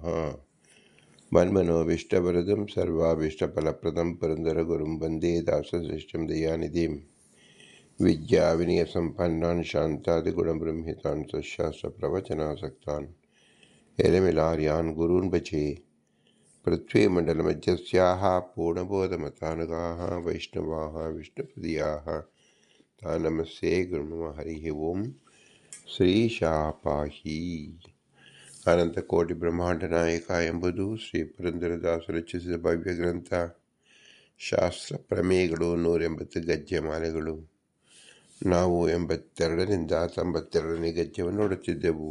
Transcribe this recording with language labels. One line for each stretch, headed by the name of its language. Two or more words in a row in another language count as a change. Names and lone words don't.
Sanskrit: मन्मनोभीष्टवरदं सर्वाभीष्टफलप्रदं पुरन्दरगुरुं वन्दे दासश्रेष्ठं दयानिधिं विद्याविनयसम्पन्नान् शान्तादिगुणबृंहितान् सशास्त्रप्रवचनासक्तान् एलमिलार्यान् गुरून् भजे। पृथ्वीमण्डलमध्यस्याः पूर्णबोधमतानुगाः वैष्णवाः विष्णुपदीयाः तान् नमस्ये गुरुमम। हरिः ओम्।
Kannada: ಶ್ರೀಶಾಪಾಹಿ ಅನಂತಕೋಟಿ ಬ್ರಹ್ಮಾಂಡ ನಾಯಕ ಎಂಬುದು ಶ್ರೀ ಪುರಂದರದಾಸರು ರಚಿಸಿದ ಭವ್ಯ ಗ್ರಂಥ. ಶಾಸ್ತ್ರ ಪ್ರಮೇಯಗಳು 180 ಗದ್ಯಮಾಲೆಗಳು. ನಾವು 82ರಿಂದ 92ನೇ ಗದ್ಯವನ್ನು ನೋಡುತ್ತಿದ್ದೆವು.